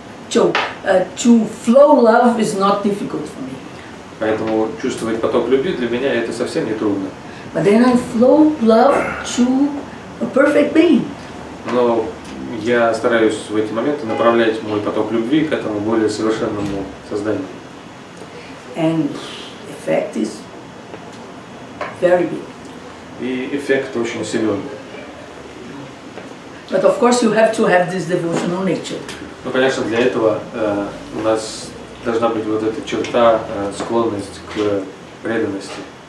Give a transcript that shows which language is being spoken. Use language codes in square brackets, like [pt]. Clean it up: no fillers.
[en] So, to flow love is not difficult for me. [ru] Поэтому чувствовать поток любви для меня это совсем не трудно. [en] But then I flow love to a perfect being. [ru] Но я стараюсь в эти моменты направлять мой поток любви к этому более совершенному созданию. [en] And effect is very big. [ru] И эффект очень силен. [en] But of course you have to have this devotional nature. [ru] Ну, конечно, для этого у нас должна быть вот эта черта, склонность к преданности.